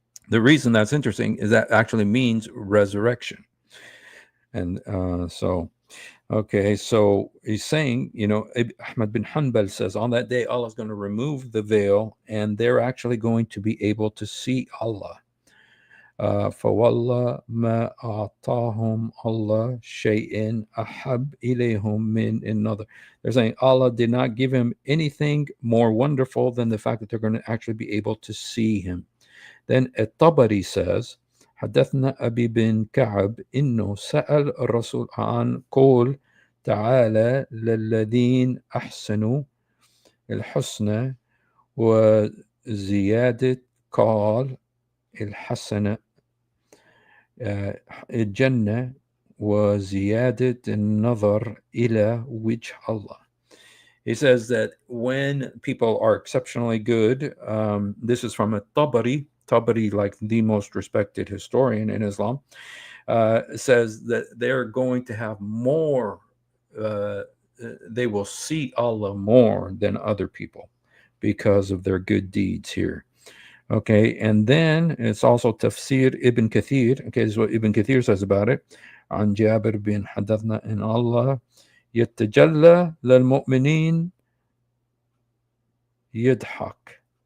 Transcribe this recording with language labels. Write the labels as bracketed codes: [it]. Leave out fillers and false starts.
[en] The reason that's interesting is that actually means resurrection. And okay, so he's saying, Ahmad bin Hanbal says on that day, Allah is going to remove the veil, and they're actually going to be able to see Allah. [ar] فوالله ما أعطاهم الله شيء أحب إليهم من النظر. [en] They're saying Allah did not give him anything more wonderful than the fact that they're going to actually be able to see Him. Then At-Tabari says, [ar] حدثنا أبي بن كعب إنه سأل الرسول عن قول تعالى للذين أحسنوا الحسنى وزيادة قال الحسنة الجنة وزيادة النظر إلى وجه Allah. [en] He says that when people are exceptionally good, this is from a Tabari, like the most respected historian in Islam, says that they're going to have more, they will see Allah more than other people because of their good deeds here. Okay, and then it's also Tafsir Ibn Kathir. Okay, this is what Ibn Kathir says about it. [ar] عن جابر بن حدثنا إن الله يتجلى للمؤمنين يضحك.